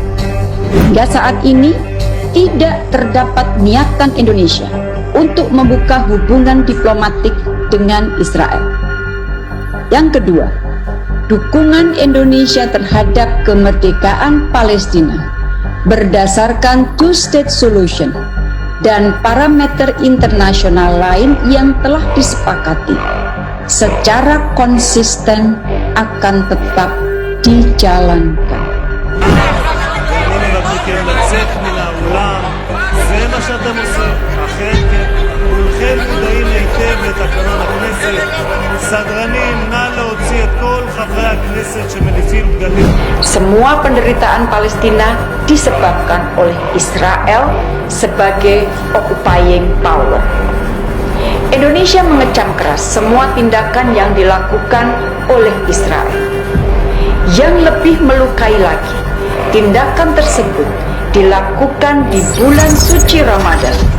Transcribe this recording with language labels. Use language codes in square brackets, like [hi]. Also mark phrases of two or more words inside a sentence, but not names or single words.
[id] Hingga saat ini tidak terdapat niatan Indonesia untuk membuka hubungan diplomatik dengan Israel. Yang kedua, dukungan Indonesia terhadap kemerdekaan Palestina berdasarkan [en] two-state solution [id] dan parameter internasional lain yang telah disepakati secara konsisten akan tetap dijalankan. [he] לצאת מן האולם, זה מה שאתם עושים, אכן כן, כולכם מודעים היטב לתקנון הכנסת. סדרנים, נא להוציא את כל חברי הכנסת שמניפים דגלים. [id] Semua penderitaan Palestina disebabkan oleh Israel sebagai [en] occupying power. [id] Indonesia mengecam keras semua tindakan yang dilakukan oleh Israel. Yang lebih melukai lagi, tindakan tersebut dilakukan di bulan suci Ramadan.